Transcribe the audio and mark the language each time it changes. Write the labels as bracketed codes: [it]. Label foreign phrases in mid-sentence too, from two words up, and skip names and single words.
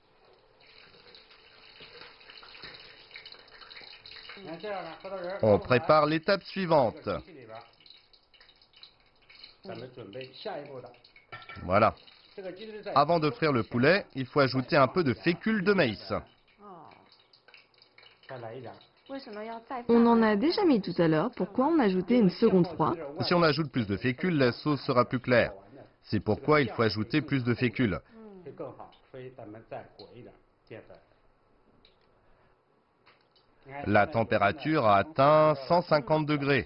[fr] On prépare l'étape suivante. Voilà. Avant de frire le poulet, il faut ajouter un peu de fécule de maïs. [zh] 哦，为什么要再放？ [fr] On en a déjà mis tout à l'heure. Pourquoi en ajouter une seconde fois? Si on ajoute plus de fécule, la sauce sera plus claire. C'est pourquoi il faut ajouter plus de fécule. La température a atteint 150 degrés.